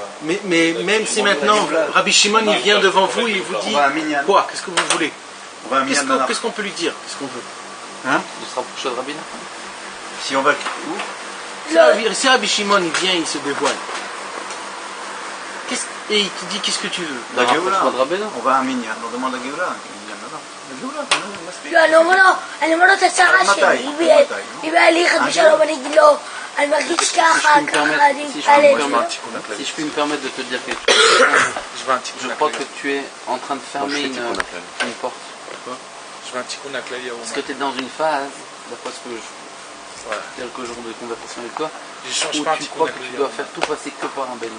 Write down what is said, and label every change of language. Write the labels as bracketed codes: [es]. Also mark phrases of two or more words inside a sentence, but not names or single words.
[fr] Mais même si maintenant Rabbi Shimon il vient devant vous et il vous dit quoi? Qu'est-ce que vous voulez? Qu'est-ce qu'on peut lui dire? Qu'est-ce qu'on veut? Hein? De se rapprocher de Rabbi Nachman. Si on va où? Si Rabbi Shimon il vient, il se dévoile. Et il te dit qu'est-ce que tu veux? La Géoula. On va à Minyan, on demande à Géoula. [he] לא, אני אומר לו את הצרה שלי, אם היה לי חד ושלום אני אגיד לו, אני מרגיש ככה, אני מתעלם. [fr] Si je puis me permettre de te dire quelque chose, je crois que tu es en train de fermer une porte. Je vais un [he] תיקון הכללי [fr] à Ouman. Parce que tu es dans une phase, d'après ce que quelques jours de conversation avec toi, où tu crois que tu dois faire tout passer que par un bénou.